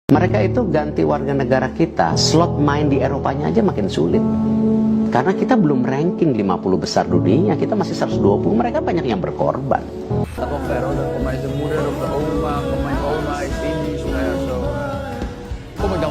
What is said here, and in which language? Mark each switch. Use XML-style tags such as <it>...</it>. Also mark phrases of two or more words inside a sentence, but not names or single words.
<id>Mereka itu ganti warga negara kita, slot main di Eropanya aja makin sulit. Karena kita belum ranking 50 besar dunia, kita masih 120, mereka banyak yang berkorban.</id> <nl>Pero pemain de moeder of de oma, pemain oma is Indisch, so kom ik dan wel.</nl>